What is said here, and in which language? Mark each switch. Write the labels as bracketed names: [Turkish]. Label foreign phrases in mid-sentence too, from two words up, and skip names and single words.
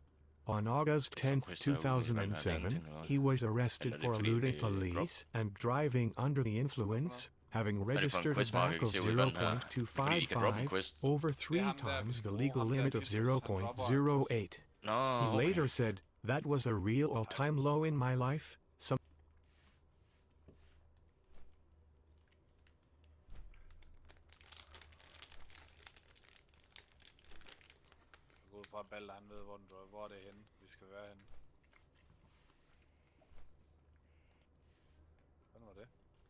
[English] On August 10, 2007, he was arrested for eluding police and driving under the influence, having registered a back of 0.255, over 3 times the legal limit of 0.08. [Danish] Nå, [English] He [Danish] okay. [English] later said, "That was a real all-time low in my life." [Danish] Jeg går ud fra, at Balder han ved, hvor det er henne, vi skal være henne. Hvordan var det?